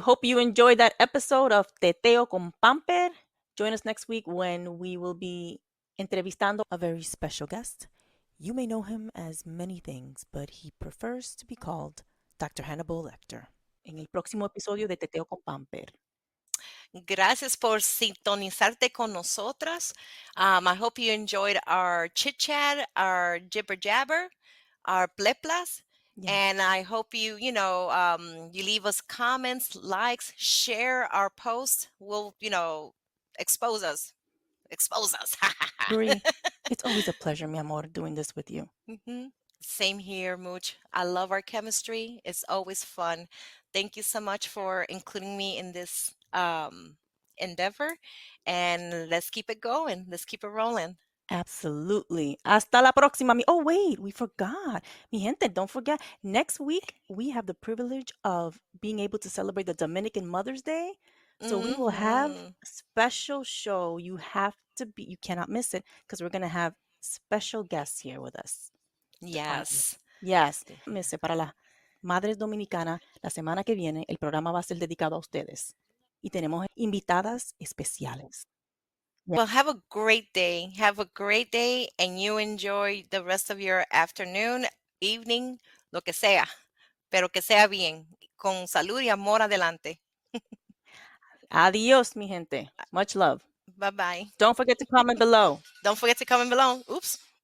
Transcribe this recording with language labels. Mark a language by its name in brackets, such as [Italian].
[English] Hope you enjoyed that episode of Teteo con Pamper. Join us next week when we will be entrevistando a very special guest. You may know him as many things, but he prefers to be called Dr. Hannibal Lecter. [Spanish] En el próximo episodio de Teteo con Pamper. Gracias por sintonizarte con nosotras. [English] I hope you enjoyed our chit chat, our jibber jabber, our pleplas. Yes. And I hope you, you leave us comments, likes, share our posts. We'll, expose us. Expose us. Brie, it's always a pleasure, [Spanish] mi amor, [English] doing this with you. Mhm. Same here, Mooch. I love our chemistry. It's always fun. Thank you so much for including me in this endeavor. And let's keep it going. Let's keep it rolling. Absolutely. [Spanish] Hasta la próxima. [English] Oh, wait, we forgot. [Spanish] Mi gente, [English] don't forget. Next week, we have the privilege of being able to celebrate the Dominican Mother's Day. So we will have Mhm. a special show. You cannot miss it because we're going to have special guests here with us. Yes. Yes. Miss it, [Spanish] para las Madres Dominicanas, la semana que viene, el programa va a ser dedicado a ustedes. Y tenemos invitadas especiales. [English] Well, have a great day. Have a great day and you enjoy the rest of your afternoon, evening, [Spanish] lo que sea. Pero que sea bien. Con salud y amor adelante. Adios, mi gente. [English] Much love. Bye bye. Don't forget to comment below. Don't forget to comment below. Oops.